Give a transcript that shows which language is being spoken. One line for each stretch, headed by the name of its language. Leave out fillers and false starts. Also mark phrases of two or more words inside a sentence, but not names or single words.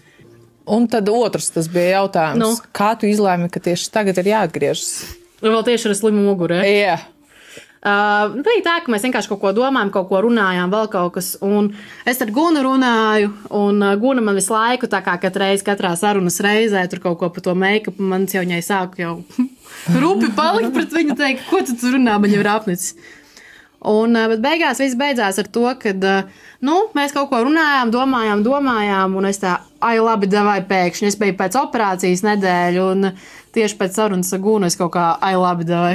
Latvian: Un tad otrs tas bija jautājums, kā tu izlēmi, ka tieši tagad ir jāatgriežas? Vēl tieši ar slimu muguru, Jā. Bija tā, ka mēs vienkārši kaut ko domājam, kaut ko runājām, vēl kaut kas, un es ar Gunu runāju, un Guna man visu laiku, tā kā katrā sarunas reizē, tur kaut ko par to make-up, man jau viņai sāku jau rupi palikt pret viņu, teikt, ko tu tur runā, man jau ir apnicis. Bet beigās viss beidzās ar to, kad, mēs kaut ko runājām, domājām, un es tā, labi, davai pēkšņi, es biju pēc operācijas nedēļu, un tieši pēc sarunas ar Gunu es kaut kā, labi, davai.